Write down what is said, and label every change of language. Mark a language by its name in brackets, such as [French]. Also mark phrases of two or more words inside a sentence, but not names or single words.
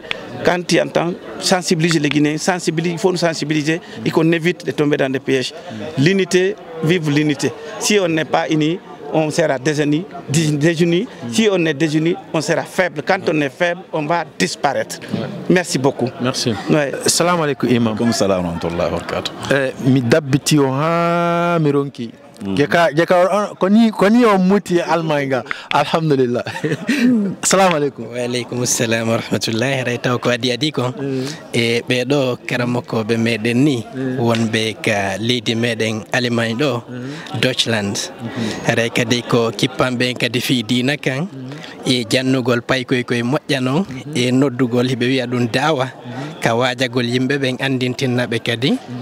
[French] Quand tu entends, sensibiliser les Guinéens, il faut nous sensibiliser et qu'on évite de tomber dans des pièges. L'unité, vive l'unité. Si on n'est pas unis, on sera désunis. Si on est désunis, on sera faible. Quand on est faible, on va disparaître. Merci beaucoup. Merci. [Arabic] سلام عليكم [French] imam. [Arabic] Comme سلام ورحمة الله وبركاته. [Fula] Mi dabbiti o ha mi ronki. Jeka koni o muti almanga. [Arabic] Alhamdulillah. سلام عليكم. وعليكم السلام ورحمة الله [Fula] rayta ko adi ko. E be do karamoko be meden ni wonbe ka leydi meden Allemagne do Deutschland. Ray kadi ko kippambe kadi fi dina kan e jannugol pay koy moƴƴano e noddugol hibe wi'a dun dawa ka wajagol yimbe ben andintinnabe kadi